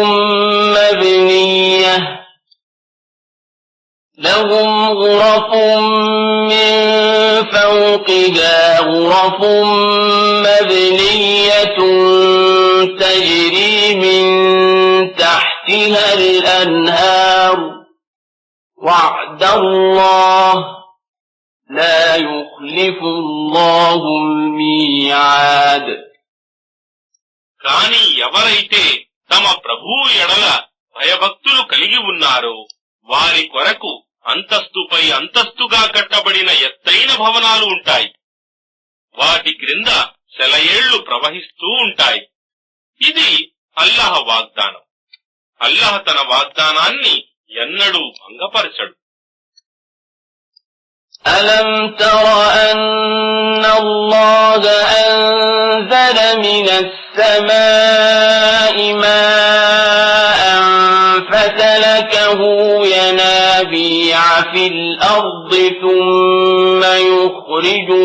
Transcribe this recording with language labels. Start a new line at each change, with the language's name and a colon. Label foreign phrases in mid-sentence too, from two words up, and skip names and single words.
Arabic: مبنية لهم غرف من فوقها غرف مبنية تجري من تحتها الأنهار وعد الله لا يخلف الله الميعاد.
Telugu: కాని ఎవరైతే తమ ప్రభువు ఎడల భయభక్తులు కలిగి ఉన్నారో వారి కొరకు అంతస్తుపై అంతస్తుగా కట్టబడిన ఎత్తైన భవనాలు ఉంటాయి. వాటి క్రింద సెలయేళ్లు ప్రవహిస్తూ ఉంటాయి. ఇది అల్లాహ్ వాగ్దానం. అల్లాహ్ తన వాగ్దానాన్ని ఎన్నడూ భంగపరచడు.
Arabic: ألم تر أن الله أنزل من السماء ماء فسلكه ينابيع في الأرض ثم يخرج